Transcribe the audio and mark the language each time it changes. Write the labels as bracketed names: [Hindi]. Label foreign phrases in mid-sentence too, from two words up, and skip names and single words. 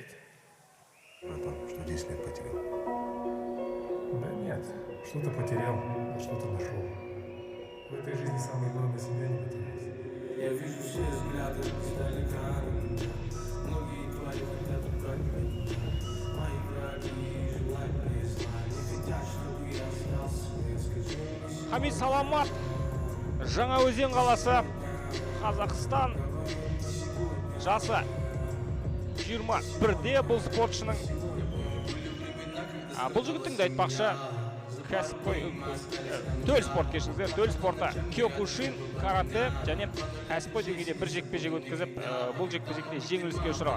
[Russian] Братан, что 10 лет потерял? Да нет, что-то потерял, а что-то нашел. В этой жизни самое главное себя не потерять. Я вижу все взгляды издалека. Многие твари хотят убрать меня. Мои враги желают мне зла. Не хотят, чтобы я остался. Скажи мне, [Kazakh] Хамит Саламат, Жаңаөзен қаласы, Қазақстан. Жасы 21-де бұл спортшының. Бұл жігіттің де айтпақшы төл спорт кешіңіздер, төл спорта киокушин, карате және кәсіпқой деңгейде бір жекпе-жек өткізіп, бұл жекпе-жекте жеңіліске ұшыраған.